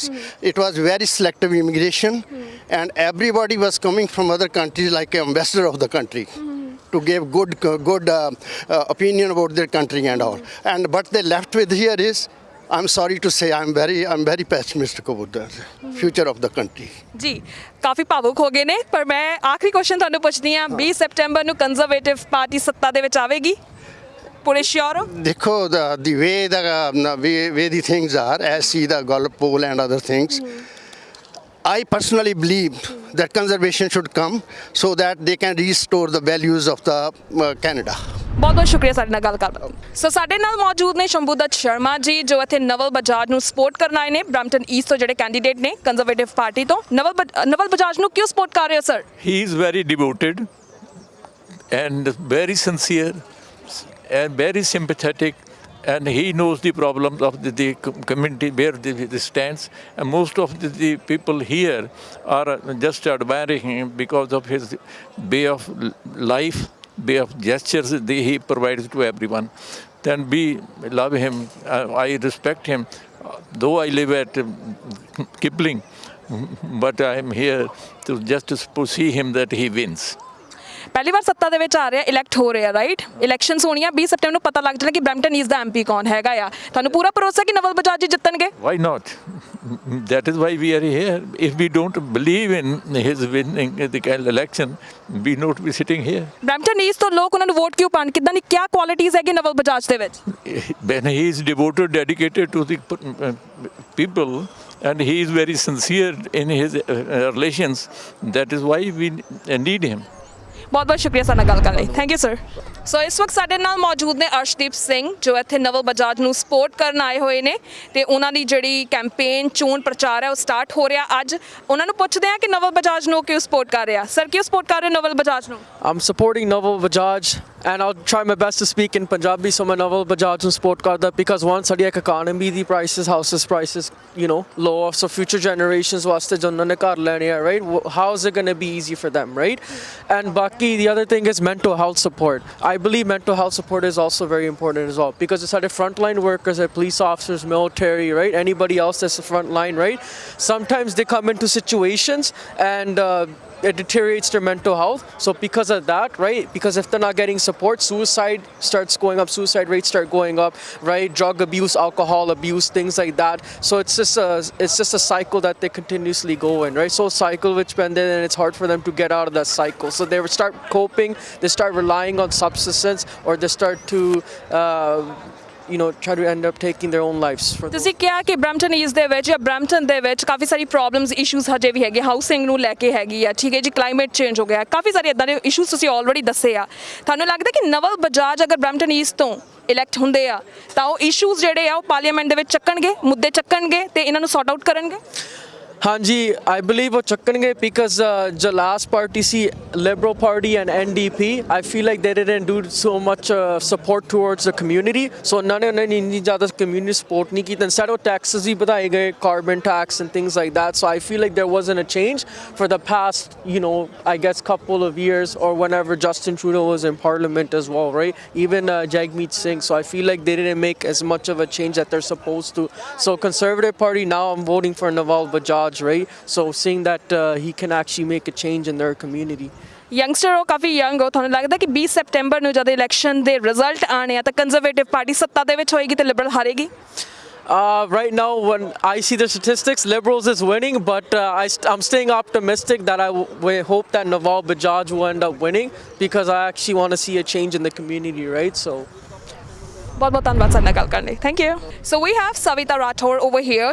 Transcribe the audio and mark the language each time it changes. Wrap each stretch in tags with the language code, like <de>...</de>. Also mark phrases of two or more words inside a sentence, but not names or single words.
<en>It was very selective immigration and everybody was coming from other countries like an ambassador of the country to give good opinion about their country and all. And what they left with here is, I'm sorry to say, I'm very pessimistic about the future of the country.</en> <pa>ਜੀ ਕਾਫੀ ਭਾਵੁਕ ਹੋ ਗਏ ਨੇ, ਪਰ ਮੈਂ ਆਖਰੀ ਕੁਐਸਚਨ ਤੁਹਾਨੂੰ ਪੁੱਛਦੀ ਹਾਂ, 20 ਸਪਟੈਂਬਰ ਨੂੰ ਕੰਜ਼ਰਵੇਟਿਵ ਪਾਰਟੀ ਸੱਤਾ ਦੇ ਵਿੱਚ ਆਵੇਗੀ? ਪੂਰੇ ਸ਼ੋਰ ਹੋ?</pa> <en>ਦੇਖੋ the way the things are, as see the Gallup poll and other things, I personally believe that conservation should come so that they can restore the values of the Canada.</en> <pa>ਬਹੁਤ ਬਹੁਤ ਸ਼ੁਕਰੀਆ ਸਾਡੇ ਨਾਲ ਗੱਲ ਕਰਨ ਦਾ। ਸੋ ਸਾਡੇ ਨਾਲ ਮੌਜੂਦ ਨੇ ਸ਼ੰਭੂਦੱਤ ਸ਼ਰਮਾ ਜੀ ਜੋ ਇੱਥੇ ਨਵਲ ਬਜਾਜ ਨੂੰ ਸਪੋਰਟ ਕਰਨ ਆਏ ਨੇ, ਬਰੈਂਪਟਨ ਈਸਟ ਤੋਂ ਜਿਹੜੇ ਕੈਂਡੀਡੇਟ ਨੇ ਕੰਜ਼ਰਵੇਟਿਵ ਪਾਰਟੀ ਤੋਂ। ਨਵਲ ਬਜਾਜ ਨੂੰ ਕਿਉਂ ਸਪੋਰਟ ਕਰ ਰਹੇ ਹੋ ਸਰ?</pa> <en>He is very devoted and very sincere and very sympathetic, and he knows the problems of the community where they stands, and most of the people here are just admiring him because of his way of life, way of gestures that he provides to everyone. Then we love him, I respect him, though I live at Kipling, but I am here to just to see him that he wins.</en> <pa>ਪਹਿਲੀ ਵਾਰ ਸੱਤਾ ਦੇ ਵਿੱਚ ਆ ਰਿਹਾ, ਇਲੈਕਟ ਹੋ ਰਿਹਾ, ਰਾਈਟ? ਇਲੈਕਸ਼ਨਸ ਹੋਣੀਆਂ 20 ਸਤੰਬਰ ਨੂੰ, ਪਤਾ ਲੱਗ ਜਾਣਾ ਕਿ ਬਰੈਂਪਟਨ ਈਸਟ ਦਾ ਐਮਪੀ ਕੌਣ ਹੈਗਾ ਆ। ਤੁਹਾਨੂੰ ਪੂਰਾ ਭਰੋਸਾ ਕਿ ਨਵਲ ਬਜਾਜ ਜੀ ਜਿੱਤਣਗੇ?</pa> <en>Why not? That is why we are here. If we don't believe in his winning the election, we not be sitting here.</en> <pa>ਬਰੈਂਪਟਨ ਈਸਟ ਤੋਂ ਲੋਕ ਉਹਨਾਂ ਨੂੰ ਵੋਟ ਕਿਉਂ ਪਾਣ? ਕਿੱਦਾਂ ਦੀ ਕੀ ਕੁਆਲਿਟੀਜ਼ ਹੈਗੀ ਨਵਲ ਬਜਾਜ ਦੇ ਵਿੱਚ?</pa> <en>When he is devoted, dedicated to the people, and he is very sincere in his relations, that is why we need him.</en> <pa>ਬਹੁਤ ਬਹੁਤ ਸ਼ੁਕਰੀਆ ਸਾਡੇ ਨਾਲ ਗੱਲ ਕਰਨ ਲਈ।</pa> <en>thank you sir.</en> <pa>ਸੋ ਇਸ ਵਕਤ ਸਾਡੇ ਨਾਲ ਮੌਜੂਦ ਨੇ ਅਰਸ਼ਦੀਪ ਸਿੰਘ, ਜੋ ਇੱਥੇ ਨਵਲ ਬਜਾਜ ਨੂੰ ਸਪੋਰਟ ਕਰਨ ਆਏ ਹੋਏ ਨੇ ਤੇ ਉਹਨਾਂ ਦੀ ਜਿਹੜੀ ਕੈਂਪੇਨ ਚੋਣ ਪ੍ਰਚਾਰ ਹੈ ਉਹ ਸਟਾਰਟ ਹੋ ਰਿਹਾ ਅੱਜ। ਉਹਨਾਂ ਨੂੰ ਪੁੱਛਦੇ ਆ ਕਿ ਨਵਲ ਬਜਾਜ ਨੂੰ ਕਿਉਂ ਸਪੋਰਟ ਕਰ ਰਿਹਾ। ਸਰ, ਕਿਉਂ ਸਪੋਰਟ ਕਰ ਰਹੇ ਹੋ ਨਵਲ ਬਜਾਜ ਨੂੰ?</pa> <en>I'm supporting Naval Bajaj and I'll try my best to speak in Punjabi, so</en> <pa>मैं Naval Bajaj ਨੂੰ support ਕਰਦਾ</pa> <en>because one ਸਾਡੀ economy ਦੀ prices, houses prices, low, so future generations</en> <pa>ਵਾਸਤੇ ਜੋ ਉਹਨਾਂ ਨੇ ਘਰ ਲੈਣੇ ਆ,</pa> <en>right? How is it going to be easy for them, right? And ਬਾਕੀ the other thing is mental health support. I believe mental health support is also very important as well because it's ਸਾਡੇ frontline workers, police officers, military, right? Anybody else that's the front line, right? Sometimes they come into situations and it deteriorates their mental health. So because of that, right, because if they're not getting support, suicide starts going up, suicide rates start going up, right? Drug abuse, alcohol abuse, things like that. So it's just a cycle that they continuously go in, right? So cycle which bend in and it's hard for them to get out of that cycle. So they start coping, they start relying on substances, or they start to try to end up taking their own lives.</en> <pa>ਤੁਸੀਂ ਕਿਹਾ ਕਿ ਬਰੈਂਪਟਨ ਈਸਟ ਦੇ ਵਿੱਚ ਜਾਂ ਬਰੈਂਪਟਨ ਦੇ ਵਿੱਚ ਕਾਫੀ ਸਾਰੀ</pa> <en>problems issues</en> <pa>ਹਜੇ ਵੀ ਹੈਗੇ, ਹਾਊਸਿੰਗ ਨੂੰ ਲੈ ਕੇ ਹੈਗੀ ਆ, ਠੀਕ ਹੈ ਜੀ,</pa> <en>climate change</en> <pa>ਹੋ ਗਿਆ, ਕਾਫੀ ਸਾਰੇ ਇਦਾਂ ਦੇ ਇਸ਼ੂਜ਼ ਤੁਸੀਂ ਆਲਰੇਡੀ ਦੱਸੇ ਆ। ਤੁਹਾਨੂੰ ਲੱਗਦਾ ਕਿ ਨਵਲ ਬਜਾਜ ਅਗਰ ਬਰੈਂਪਟਨ ਈਸਟ ਤੋਂ ਇਲੈਕਟ ਹੁੰਦੇ ਆ ਤਾਂ ਉਹ ਇਸ਼ੂਜ਼ ਜਿਹੜੇ ਆ ਉਹ ਪਾਰਲੀਮੈਂਟ ਦੇ ਵਿੱਚ ਚੱਕਣਗੇ, ਮੁੱਦੇ ਚੱਕਣਗੇ ਤੇ ਇਹਨਾਂ ਨੂੰ</pa> <en>sort out</en> <pa>ਕਰਨਗੇ? ਹਾਂਜੀ,</pa> <en>I believe</en> <pa>ਉਹ ਚੱਕਣਗੇ</pa> <en>because the last party ਸੀ Liberal Party and NDP, I feel like they didn't do so much support towards the community.</en> <pa>So ਉਹਨਾਂ ਨੇ ਇੰਨੀ ਜ਼ਿਆਦਾ</pa> <en>community support</en> <pa>ਨਹੀਂ ਕੀਤਾ।</pa> <en>Instead of taxes</en> <pa>ਵੀ ਵਧਾਏ ਗਏ,</pa> <en>carbon tax and things like that. So I feel like there wasn't a change for the past, I guess couple of years or whenever Justin Trudeau was in Parliament as well, right? Even Jagmeet Singh. So I feel like they didn't make as much of a change that they're supposed to. So Conservative Party, now I'm voting for Naval Bajaj, right? So seeing that he can actually make a change in their community.</en> <pa>ਯੰਗਸਟਰ ਹੋ, ਕਾਫੀ ਯੰਗ ਹੋ, ਤੁਹਾਨੂੰ ਲੱਗਦਾ ਕਿ 20 ਸਤੰਬਰ ਨੂੰ ਜਦੋਂ ਇਲੈਕਸ਼ਨ ਦੇ ਰਿਜ਼ਲਟ ਆਣੇ ਆ ਤਾਂ ਕੰਜ਼ਰਵੇਟਿਵ ਪਾਰਟੀ ਸੱਤਾ ਦੇ ਵਿੱਚ ਹੋਏਗੀ ਤੇ ਲਿਬਰਲ ਹਾਰੇਗੀ?</pa> <en>Right now, when I see the statistics, Liberals is winning, but I'm staying optimistic that I hope that Naval Bajaj will end up winning because I actually want to see a change in the community, right? So.</en> <pa>ਬਹੁਤ ਬਹੁਤ ਧੰਨਵਾਦ ਸਰ ਗੱਲ ਕਰਨੇ।</pa> <en>Thank you. So we have Savita Rathore over here.</en>